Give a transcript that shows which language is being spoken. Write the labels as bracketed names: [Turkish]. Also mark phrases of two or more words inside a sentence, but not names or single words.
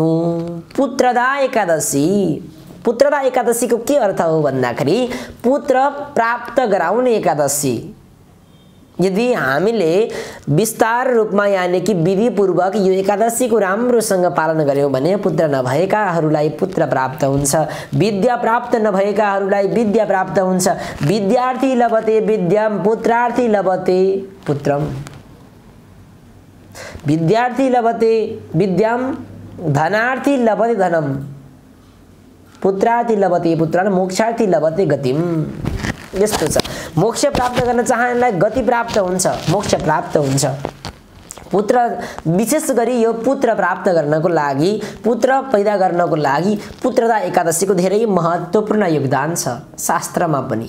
[Nepali] पुत्रदा एकादशीको के अर्थ हो भन्दाखेरि पुत्र प्राप्त गराउने एकादशी। यदि हामीले विस्तार रूपमा यानी कि विधिपूर्वक यो एकादशीको राम्रोसँग पालन गर्यौं भने पुत्र नभएकाहरूलाई पुत्र प्राप्त हुन्छ, विद्या प्राप्त नभएकाहरूलाई विद्या प्राप्त हुन्छ। [Sanskrit] विद्यार्थी लभते विद्याम, पुत्रार्थी लभते पुत्रम। विद्यार्थी लभते विद्याम, धनार्थी लभते धनम, पुत्रार्थी लभते पुत्रान्, मोक्षार्थी लभते गतिम। [Nepali] यस्तो छ। मोक्ष प्राप्त गर्न चाहनेलाई गति प्राप्त हुन्छ, मोक्ष प्राप्त हुन्छ। पुत्र विशेष गरी यो पुत्र प्राप्त गर्नको लागि, पुत्र पैदा गर्नको लागि पुत्रदा एकादशीको धेरै महत्त्वपूर्ण योगदान छ शास्त्रमा पनि।